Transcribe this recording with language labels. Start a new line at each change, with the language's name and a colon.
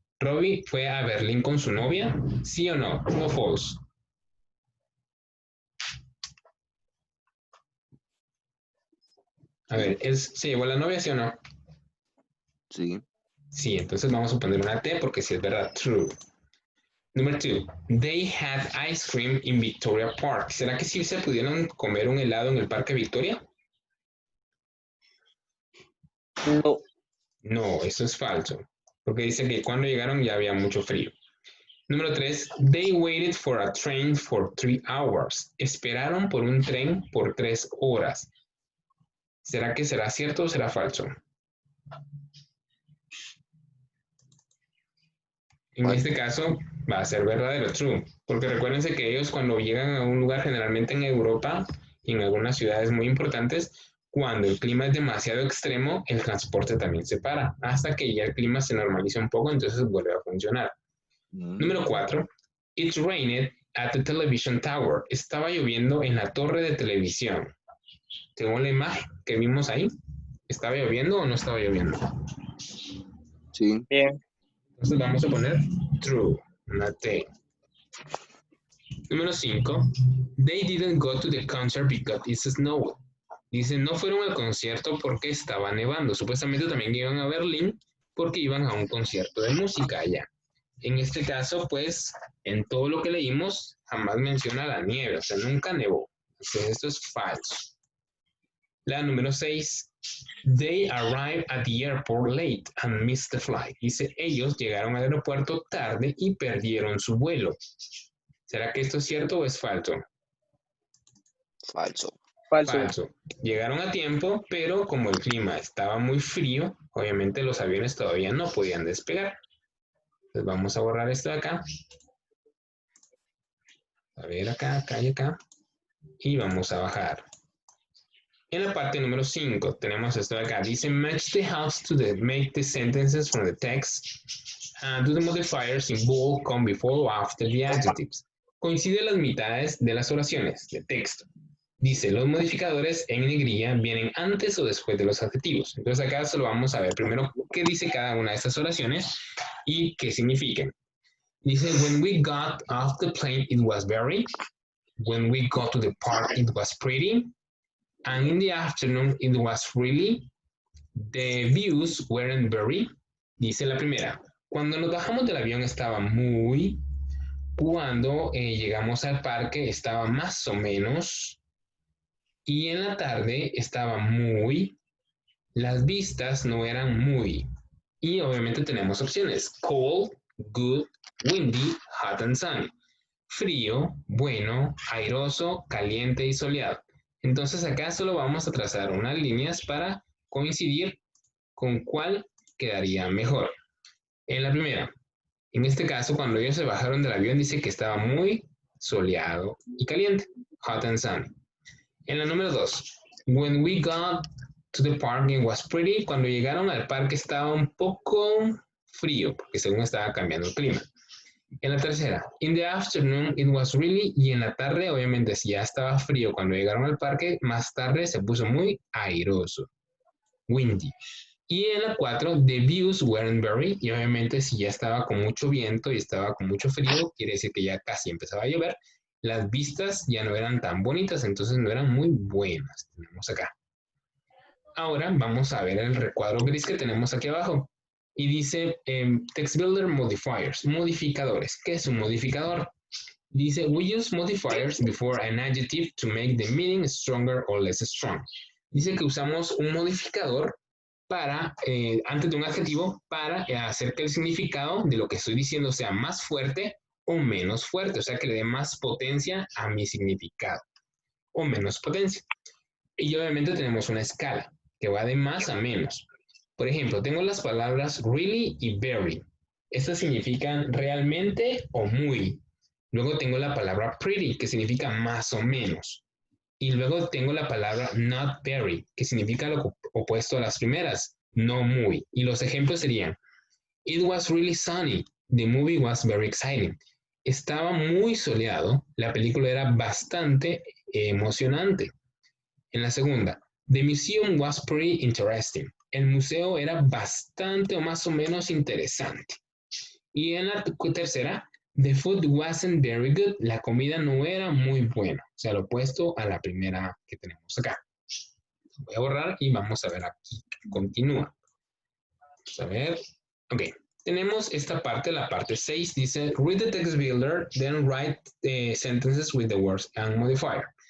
Spanish: Robbie fue a Berlín con su novia, ¿sí o no?
English: True o false.
Spanish: A ver, ¿se llevó la novia, sí o no? Sí. Sí, entonces vamos a poner una T porque sí es verdad.
English: True.
Spanish: Número 2.
English: They had ice cream in Victoria Park.
Spanish: ¿Será que sí se pudieron comer un helado en el Parque Victoria? No. No, eso es falso. Porque dice que cuando llegaron ya había mucho frío. Número 3.
English: They waited for a train for 3 hours.
Spanish: Esperaron por un tren por 3 horas. ¿Será que será cierto o será falso? En ¿Cuál? este caso va a ser verdadero,
English: true,
Spanish: porque recuérdense que ellos cuando llegan a un lugar generalmente en Europa y en algunas ciudades muy importantes, cuando el clima es demasiado extremo, el transporte también se para, hasta que ya el clima se normaliza un poco, entonces vuelve a funcionar. Número 4.
English: It rained at the television tower.
Spanish: Estaba lloviendo en la torre de televisión. Según la imagen que vimos ahí, ¿estaba lloviendo o no estaba lloviendo? Sí. Bien. Entonces vamos a poner
English: true,
Spanish: una T. Número 5.
English: They didn't go to the concert because it snowed.
Spanish: Dice, no fueron al concierto porque estaba nevando. Supuestamente también iban a Berlín porque iban a un concierto de música allá. En este caso, pues, en todo lo que leímos, jamás menciona la nieve, o sea, nunca nevó. Entonces, esto es falso. La número 6.
English: They arrived at the airport late and missed the flight.
Spanish: Dice, ellos llegaron al aeropuerto tarde y perdieron su vuelo. ¿Será que esto es cierto o es falso? Falso. Falso. Falso. Llegaron a tiempo, pero como el clima estaba muy frío, obviamente los aviones todavía no podían despegar. Entonces vamos a borrar esto de acá. A ver acá, acá y acá. Y vamos a bajar. En la parte número 5 tenemos esto de acá. Dice
English: match the house to make the sentences from the text and do the modifiers in bold come before or after the adjectives.
Spanish: Coincide las mitades de las oraciones de texto. Dice, los modificadores en negrilla vienen antes o después de los adjetivos. Entonces acá solo vamos a ver primero qué dice cada una de estas oraciones y qué significan. Dice,
English: when we got off the plane it was very. When we got to the park it was pretty. And in the afternoon it was really. The views weren't very.
Spanish: Dice la primera, cuando nos bajamos del avión estaba muy. Cuando llegamos al parque estaba más o menos. Y en la tarde estaba muy, las vistas no eran muy. Y obviamente tenemos opciones.
English: Cold, good, windy, hot and sunny.
Spanish: Frío, bueno, airoso, caliente y soleado. Entonces acá solo vamos a trazar unas líneas para coincidir con cuál quedaría mejor. En la primera, en este caso, cuando ellos se bajaron del avión, dice que estaba muy soleado y caliente,
English: hot and sunny.
Spanish: En la número 2,
English: when we got to the park it was pretty.
Spanish: Cuando llegaron al parque estaba un poco frío, porque según estaba cambiando el clima. En la tercera,
English: in the afternoon it was really.
Spanish: Y en la tarde, obviamente, si ya estaba frío cuando llegaron al parque, más tarde se puso muy airoso,
English: windy.
Spanish: Y en la 4,
English: the views weren't very.
Spanish: Y obviamente, si ya estaba con mucho viento y estaba con mucho frío, quiere decir que ya casi empezaba a llover. Las vistas ya no eran tan bonitas, entonces no eran muy buenas. Tenemos acá. Ahora vamos a ver el recuadro gris que tenemos aquí abajo. Y dice
English: Text Builder Modifiers,
Spanish: modificadores. ¿Qué es un modificador? Dice,
English: we use modifiers before an adjective to make the meaning stronger or less strong.
Spanish: Dice que usamos un modificador para, antes de un adjetivo, para hacer que el significado de lo que estoy diciendo sea más fuerte o menos fuerte, o sea, que le dé más potencia a mi significado o menos potencia. Y obviamente tenemos una escala que va de más a menos. Por ejemplo, tengo las palabras really y very. Estas significan realmente o muy. Luego tengo la palabra pretty, que significa más o menos. Y luego tengo la palabra not very, que significa lo opuesto a las primeras, no muy. Y los ejemplos serían,
English: it was really sunny, the movie was very exciting.
Spanish: Estaba muy soleado, la película era bastante emocionante. En la segunda,
English: the museum was pretty interesting.
Spanish: El museo era bastante o más o menos interesante. Y en la tercera,
English: the food wasn't very good.
Spanish: La comida no era muy buena. O sea, lo opuesto a la primera que tenemos acá. Voy a borrar y vamos a ver aquí. Continúa. Vamos a ver. Ok. Tenemos esta parte, la parte 6, dice,
English: read the text builder, then write sentences with the words and modifier.